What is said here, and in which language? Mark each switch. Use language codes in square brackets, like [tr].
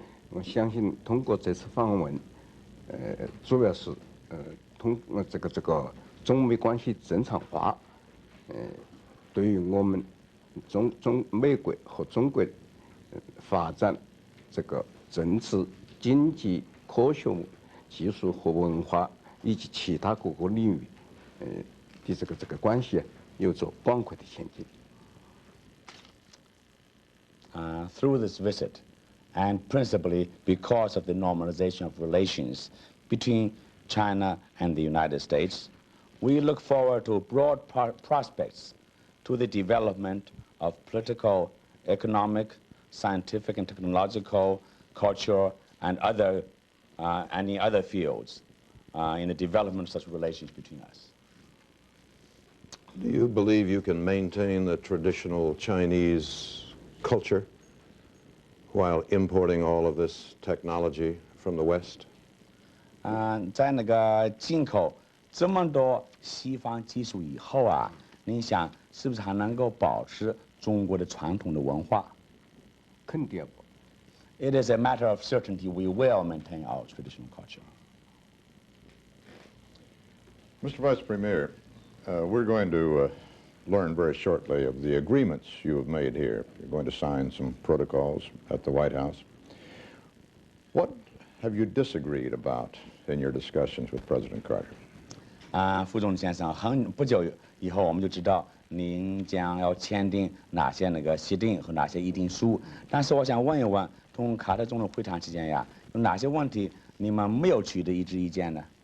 [zh] 我相信通过这次访问，主要是通过这个中美关系正常化，对于我们美国和中国发展这个政治、经济、科学、技术和文化以及其他各个领域的这个关系有着广阔的前景。 [en] Through this visit, and principally because of the normalization of relations between China and the United States, we look forward to broad prospects to the development of political, economic, scientific and technological, cultural, and any other fields in the development of such relations between us. Do you believe you can maintain the traditional Chinese culture while importing all of this technology from the West? [zh] 在那个进口这么多西方技术以后啊，您想是不是还能够保持中国的传统的文化？肯定不。 [en] It is a matter of certainty we will maintain our traditional culture. Mr. Vice Premier, we're going to learn very shortly of the agreements you have made here. You're going to sign some protocols at the White House. What have you disagreed about in your discussions with President Carter? [zh] 副总理先生，不久以后我们就知道您将要签订哪些那个协定和哪些议定书。但是我想问一问，同卡特总统会谈期间呀，有哪些问题你们没有取得一致意见呢？